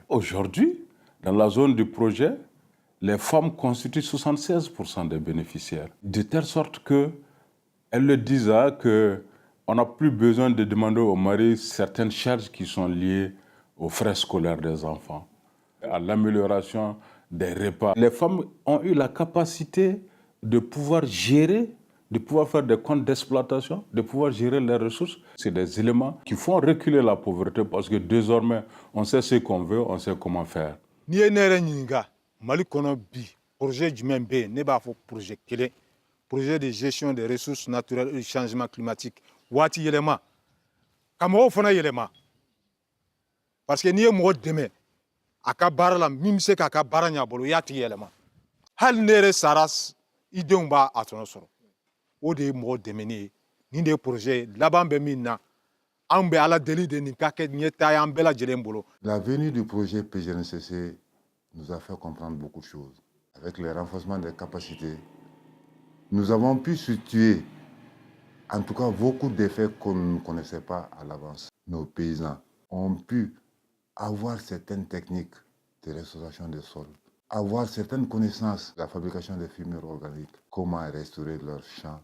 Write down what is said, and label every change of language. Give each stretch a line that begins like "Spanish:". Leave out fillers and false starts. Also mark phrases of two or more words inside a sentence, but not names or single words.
French: Aujourd'hui, dans la zone du projet, les femmes constituent 76% des bénéficiaires, de telle sorte qu'elles le disent qu'on n'a plus besoin de demander au mari certaines charges qui sont liées aux frais scolaires des enfants, à l'amélioration des repas. Les femmes ont eu la capacité de pouvoir gérer, de pouvoir faire des comptes d'exploitation, de pouvoir gérer les ressources. C'est des éléments qui font reculer la pauvreté parce que désormais, on sait ce qu'on veut, on sait comment faire.
Bambara: Mali kono bi projet jumɛn bɛ yen ne b'a fɔ projet kelen,
French: projet de gestion des ressources naturelles et du changement climatique
Bambara: waati yɛlɛma ka mɔgɔw fana yɛlɛma
French: parce que
Bambara: n'i ye mɔgɔ dɛmɛ a ka baara la min bɛ se k'a ka baara ɲɛ a bolo i y'a tigi yɛlɛma hali ne yɛrɛ sara i denw b'a tɔnɔ sɔrɔ o de ye mɔgɔ dɛmɛni ye nin de ye projet ye laban bɛ min na an bɛ ala deli de nin ka kɛ ɲɛtaa ye an bɛɛ lajɛlen bolo.
French: La venue du projet PGRNCC nous a fait comprendre beaucoup de choses. Avec le renforcement des capacités, nous avons pu situer, en tout cas, beaucoup d'effets qu'on ne connaissait pas à l'avance. Nos paysans ont pu avoir certaines techniques de restauration des sols, avoir certaines connaissances de la fabrication des fumures organiques, comment restaurer leurs champs.